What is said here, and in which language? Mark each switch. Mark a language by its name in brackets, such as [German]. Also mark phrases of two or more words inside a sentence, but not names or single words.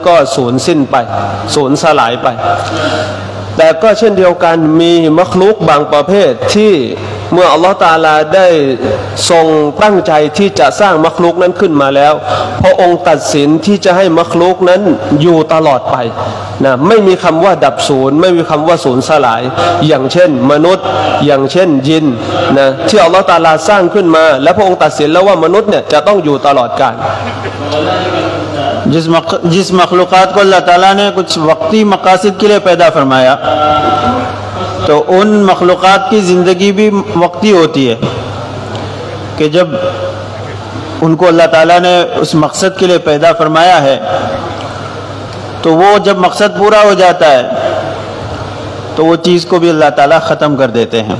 [Thai] ก็สูญสิ้นไปสูญสลายไปแต่ก็เช่นเดียวกันมีมัคลูกบางประเภทที่เมื่ออัลลอฮฺตะอาลาได้ทรงตั้งใจที่จะสร้างมัคลูกนั้นขึ้นมาแล้วพระองค์ตัดสินที่จะให้มัคลูกนั้นอยู่ตลอดไปไม่มีคำว่าดับศูนย์ไม่มีคำว่าสูญสลายอย่างเช่นมนุษย์อย่างเช่นยินที่อัลลอฮฺตะอาลาสร้างขึ้นมาและพระองค์ตัดสินแล้วว่ามนุษย์เนี่ยจะต้องอยู่ตลอดกาล [Urdu] جس مخلوقات کو اللہ تعالیٰ نے کچھ وقتی مقاصد کے لیے پیدا فرمایا تو ان مخلوقات کی زندگی بھی وقتی ہوتی ہے کہ جب ان کو اللہ تعالیٰ نے اس مقصد کے لیے پیدا فرمایا ہے تو وہ جب مقصد پورا ہو جاتا ہے تو وہ چیز کو بھی اللہ تعالیٰ ختم کر دیتے ہیں۔